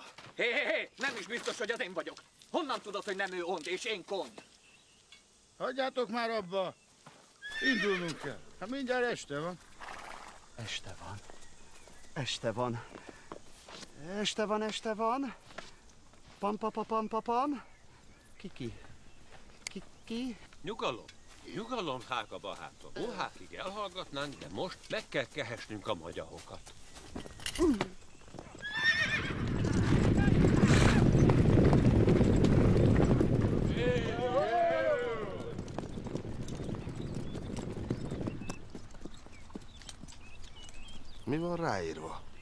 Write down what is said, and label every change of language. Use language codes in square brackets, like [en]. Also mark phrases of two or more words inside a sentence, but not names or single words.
[hu] Hé, nem is biztos, hogy az én vagyok. Honnan tudod, hogy nem ő Ond és én Kond? Hagyjátok már abba. Indulnunk kell. Hát mindjárt este van. Este van. Este van. Este van, este van. Pam, pa, pa, pam, pa, pam. Ki? Nyugalom. Nyugalom, Hága bahátom. Óhákig elhallgatnánk, de most meg kell kehesnünk a magyarokat. Mi van ráírva?